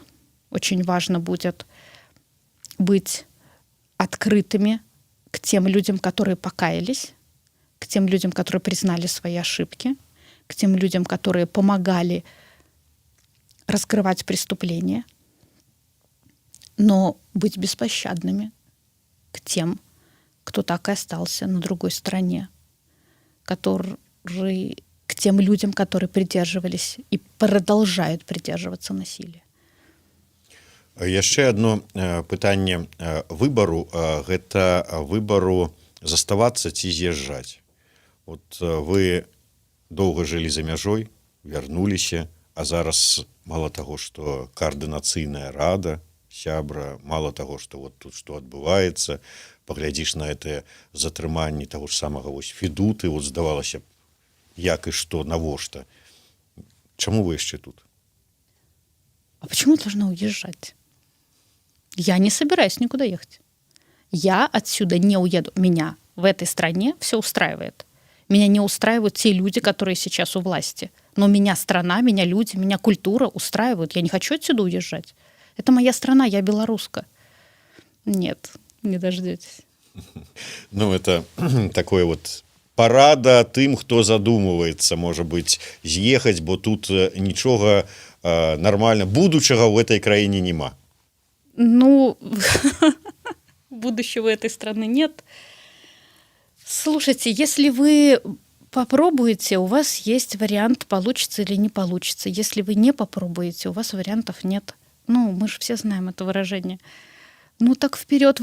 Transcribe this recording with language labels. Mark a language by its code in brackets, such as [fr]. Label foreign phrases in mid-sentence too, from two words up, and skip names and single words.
[ru] Очень важно будет быть открытыми к тем людям, которые покаялись, к тем людям, которые признали свои ошибки, к тем людям, которые помогали раскрывать преступления, но быть беспощадными к тем, кто так и остался на другой стороне, к тем людям, которые придерживались и продолжают придерживаться насилия. [be] Яшчэ одно пытанне выбару, гэта выбару заставацца ці з'язджаць. Вот вы доўга жылі за мяжой, вярнуліся, а зараз мала таго, што каардынацыйная рада, сябра, мала таго, што вот тут што адбываецца, паглядзіш на гэтае затрыманне таго ж самага вось Федуты, вот здавалася б, як і што, навошта. Чаму вы яшчэ тут? [ru] А почему я должна уезжать? Я не собираюсь никуда ехать. Я отсюда не уеду. Меня в этой стране все устраивает. Меня не устраивают те люди, которые сейчас у власти. Но меня страна, меня люди, меня культура устраивают. Я не хочу отсюда уезжать. Это моя страна, я белоруска. Нет, не дождетесь. Ну, это такое вот [be] парада тым, хто задумываецца, можа быць, з'ехаць, бо тут нічога нормально будучага ў этой краіне няма. Ну, [ru] будущего этой страны нет. Слушайте, если вы попробуете, у вас есть вариант, получится или не получится. Если вы не попробуете, у вас вариантов нет. Ну, мы же все знаем это выражение. Ну так вперед.